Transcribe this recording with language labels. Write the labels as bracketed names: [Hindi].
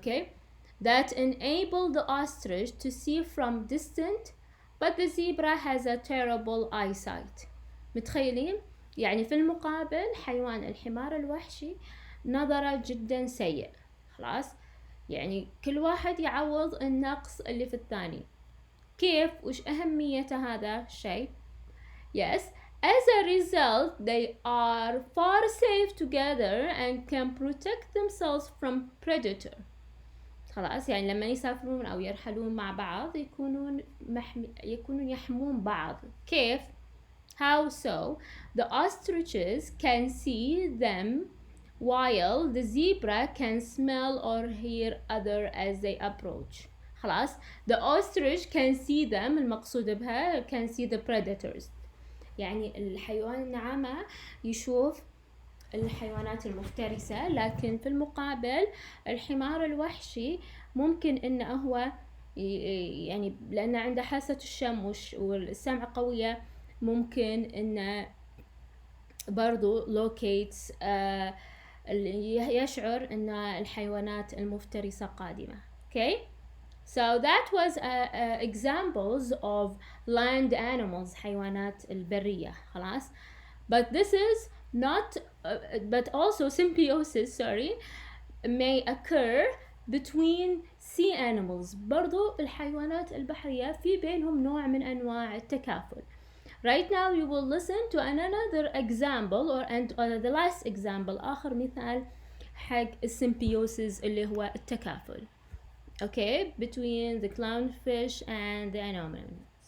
[English] Okay, that enable the ostrich to see from distant, but the zebra has a terrible eyesight. [Arabic] متخيلين؟ يعني في المقابل حيوان الحمار الوحشي نظره جدا سيء. خلاص، يعني كل واحد يعوض النقص اللي في الثاني. كيف؟ وش أهمية هذا الشيء؟ [English] Yes, as a result they are far safe together and can protect themselves from predator. [Arabic] خلاص، يعني لما يسافرون أو يرحلون مع بعض يكونون يحمون بعض. [English] كيف؟ How so? The ostriches can see them while the zebra can smell or hear other as they approach. [Arabic] خلاص، [English] the ostrich can see them، [Arabic] المقصود بها [English] can see the predators، [Arabic] يعني الحيوان النعامة يشوف الحيوانات المفترسة، لكن في المقابل الحمار الوحشي ممكن انه هو يعني لأنه عنده حاسة الشم والسمع قوية ممكن انه برضو locates يشعر ان الحيوانات المفترسة قادمة. [English] Okay, so that was examples of land animals، [Arabic] حيوانات البرية. [English] خلاص، but this is not but also symbiosis may occur between sea animals. [Arabic] برضو الحيوانات البحرية في بينهم نوع من أنواع التكافل. [English] Right now you will listen to another example or the last example، [Arabic] آخر مثال حق [English] symbiosis [Arabic] اللي هو التكافل. [English] Okay, between the clownfish and the anemones.